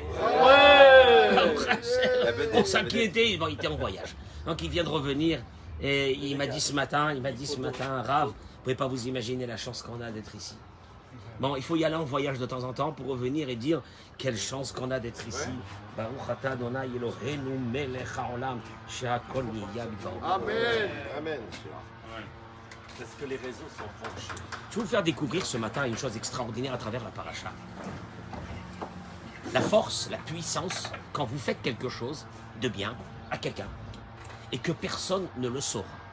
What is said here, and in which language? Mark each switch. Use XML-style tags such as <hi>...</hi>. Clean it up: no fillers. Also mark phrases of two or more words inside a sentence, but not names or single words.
<fr>Ouais. On s'inquiétait. Bon, il était en voyage. Donc, il vient de revenir. Et il m'a dit ce matin, Rav, vous ne pouvez pas vous imaginer la chance qu'on a d'être ici. Bon, il faut y aller en voyage de temps en temps pour revenir et dire quelle chance qu'on a d'être ici.</fr> <he>ברוך אתה אדוני אלוהינו מלך העולם שהכל נהיה בדברו.</he> <fr>Amen. Amen. Parce que les réseaux sont branchés. Je vais vous faire découvrir ce matin une chose extraordinaire à travers la paracha. La force, la puissance, quand vous faites quelque chose de bien à quelqu'un et que personne ne le saura.</fr>